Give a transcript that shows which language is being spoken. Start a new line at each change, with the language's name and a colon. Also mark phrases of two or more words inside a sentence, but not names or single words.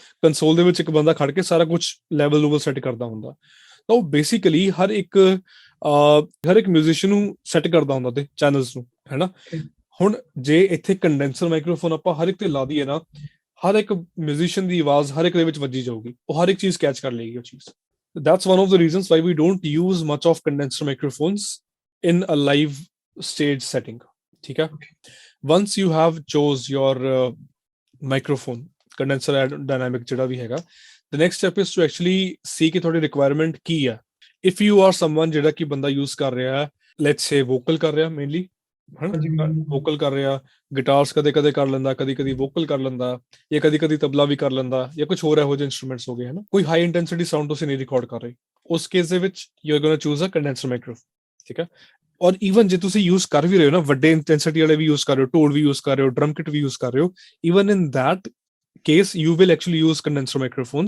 Punjabi: ਕੰਸੋਲ ਦੇ ਵਿੱਚ ਇੱਕ ਬੰਦਾ ਖੜ ਕੇ ਸਾਰਾ ਕੁਝ ਲੈਵਲ ਸੈੱਟ ਕਰਦਾ ਹੁੰਦਾ। ਤਾਂ ਉਹ ਬੇਸਿਕਲੀ ਹਰ ਇੱਕ ਮਿਊਜ਼ੀਸ਼ੀਅਨ ਨੂੰ ਸੈੱਟ ਕਰਦਾ ਹੁੰਦਾ ਤੇ ਚੈਨਲਸ ਨੂੰ, ਹੈ ਨਾ। ਹੁਣ ਜੇ ਇੱਥੇ
English: condenser microphone
Punjabi: ਆਪਾਂ ਹਰ ਇੱਕ ਤੇ ਲਾ ਦਈਏ ਨਾ, ਹਰ ਇੱਕ ਮਿਊਜ਼ੀਸ਼ੀਅਨ ਦੀ ਆਵਾਜ਼ ਹਰ ਇੱਕ ਦੇ ਵਿੱਚ ਵੱਜੀ ਜਾਊਗੀ, ਉਹ ਹਰ ਇੱਕ ਚੀਜ਼ ਕੈਚ ਕਰ ਲਏਗੀ ਉਹ ਚੀਜ਼।
English: That's one of the reasons why we don't use much of condenser microphones in a live stage setting.
Punjabi: ਠੀਕ ਹੈ?
English: Once you have chose your microphone, condenser dynamic
Punjabi: ਜਿਹੜਾ ਵੀ ਹੈਗਾ,
English: the next step is to actually see
Punjabi: ਕਿ ਤੁਹਾਡੀ
English: requirement
Punjabi: ਕੀ ਹੈ.
English: If you are someone
Punjabi: ਜਿਹੜਾ ਕਿ ਬੰਦਾ use ਕਰ ਰਿਹਾ ਹੈ,
English: let's say vocal
Punjabi: ਕਰ ਰਿਹਾ mainly, ਵੋਕਲ ਕਰ ਰਿਹਾ, ਗਿਟਾਰਸ ਕਦੇ ਕਦੇ ਕਰ ਲੈਂਦਾ, ਕਦੀ ਕਦੀ ਵੋਕਲ ਕਰ ਲੈਂਦਾ, ਜਾਂ ਕਦੀ ਕਦੀ ਤਬਲਾ ਵੀ ਕਰ ਲੈਂਦਾ, ਜਾਂ ਕੁਝ ਹੋਰ ਇਹੋ ਜਿਹੇ ਇੰਸਟਰੂਮੈਂਟਸ ਹੋ ਗਏ ਹਨਾ, ਕੋਈ
English: high intensity sound
Punjabi: ਤੁਸੀਂ ਨਹੀਂ ਰਿਕਾਰਡ ਕਰ ਰਹੇ, ਉਸ ਕੇਸ ਦੇ ਵਿੱਚ
English: you are going to choose a condenser microphone.
Punjabi: ਠੀਕ ਹੈ? ਔਰ ਈਵਨ ਜੇ ਤੁਸੀਂ ਯੂਜ਼ ਕਰ ਵੀ ਰਹੇ ਹੋ ਨਾ, ਵੱਡੇ ਇੰਟੈਂਸਿਟੀ ਵਾਲੇ ਵੀ ਯੂਜ਼ ਕਰ ਰਹੇ ਹੋ, ਢੋਲ ਵੀ ਯੂਜ਼ ਕਰ ਰਹੇ ਹੋ,
English: drum kit
Punjabi: ਵੀ ਯੂਜ਼ ਕਰ ਰਹੇ ਹੋ,
English: even in that case you will actually use condenser microphones.